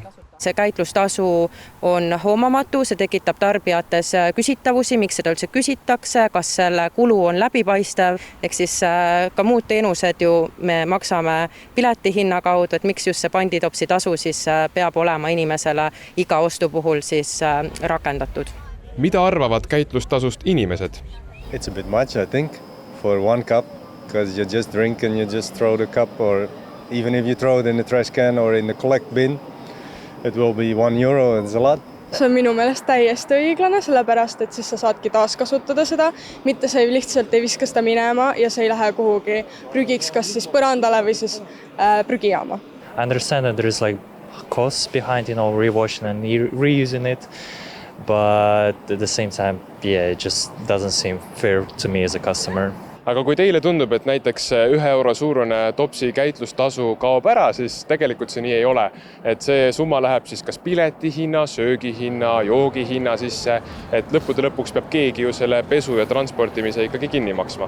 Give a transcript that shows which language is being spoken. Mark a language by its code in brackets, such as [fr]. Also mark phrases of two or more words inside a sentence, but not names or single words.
[et] See käitlustasu on hoomamatu, see tekitab tarbijates küsitavusi, miks seda üldse küsitakse, kas selle kulu on läbipaistev, ehk siis ka muud teenused ju me maksame piletihinna kaudu, et miks just see panditopsi tasu siis peab olema inimesele iga ostu puhul siis rakendatud. Mida arvavad käitlustasust inimesed? [en] It's a bit much, I think, for 1 cup, because you just drink and you just throw the cup, or even if you throw it in the trash can or in the collect bin, it will be 1 euro, it's a lot. [et] See on minu meelest täiesti õiglane, sellepärast, et siis sa saadki taaskasutada seda, mitte sa lihtsalt ei viska seda minema ja see ei lähe kuhugi prügiks, kas siis põrandale või siis prügijaama. [en] I understand that there is like costs behind, rewashing and reusing it, but at the same time, it just doesn't seem fair to me as a customer. [et] Aga kui teile tundub, et näiteks 1 euro suurune topsi käitlustasu kaob ära, siis tegelikult see nii ei ole. Et see summa läheb siis kas piletihinna, söögihinna, joogihinna sisse, et lõppude lõpuks peab keegi ju selle pesu ja transportimise ikkagi kinni maksma.